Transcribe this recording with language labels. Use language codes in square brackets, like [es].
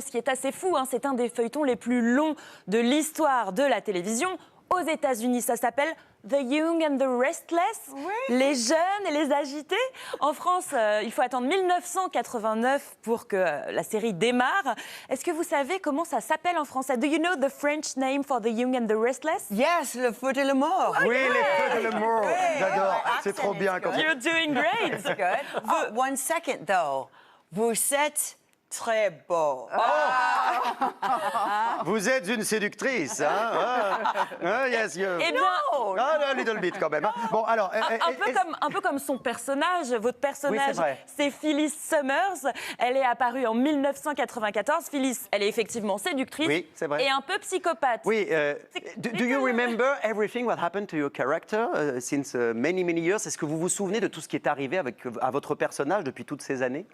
[fr] Ce qui est assez fou, hein, c'est un des feuilletons les plus longs de l'histoire de la télévision. Aux États-Unis, ça s'appelle The Young and the Restless, les jeunes et les agités. En France, il faut attendre 1989 pour que la série démarre. Est-ce que vous savez comment ça s'appelle en français? [en] Do you know the French name for The Young and the Restless? [fr] Yes, le feu de l'amour. Oui, les Feux de l'amour, j'adore, c'est trop bien quand [en] You're doing great. Good. Oh, one second though. [fr] Vous êtes très beau. vous êtes une séductrice, hein? [en] Yes, you. [fr] Eh bien, [en] A little bit [fr] quand même. Hein. Bon, alors, un peu comme son personnage. Votre personnage, c'est vrai. c'est Phyllis Summers. Elle est apparue en 1994. Phyllis, elle est effectivement séductrice Oui, c'est vrai. et un peu psychopathe. [en] Oui, do you remember everything what happened to your character since many years? [fr] Est-ce que vous vous souvenez de tout ce qui est arrivé à votre personnage depuis toutes ces années?